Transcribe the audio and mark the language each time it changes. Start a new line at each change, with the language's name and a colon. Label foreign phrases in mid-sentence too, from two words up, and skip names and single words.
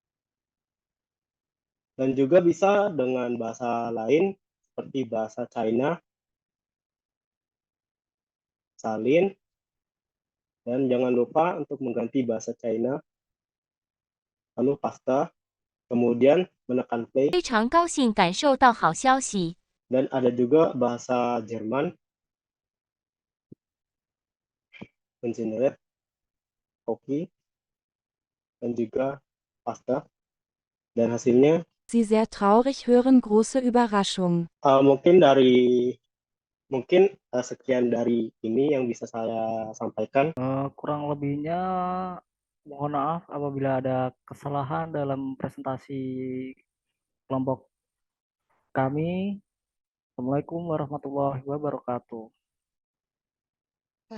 Indonesian: Dan juga bisa dengan bahasa lain seperti bahasa China, salin, dan jangan lupa untuk mengganti bahasa China, lalu paste, kemudian menekan play.
Chinese: 非常高兴感受到好消息。
Indonesian: Dan ada juga bahasa Jerman, mengenerate, copy, dan juga paste, dan hasilnya
German: Sie sehr traurig hören große Überraschung.
Indonesian: mungkin sekian dari ini yang bisa saya sampaikan. Kurang lebihnya mohon maaf apabila ada kesalahan dalam presentasi kelompok kami.
Arabic: السلام عليكم ورحمة الله وبركاته.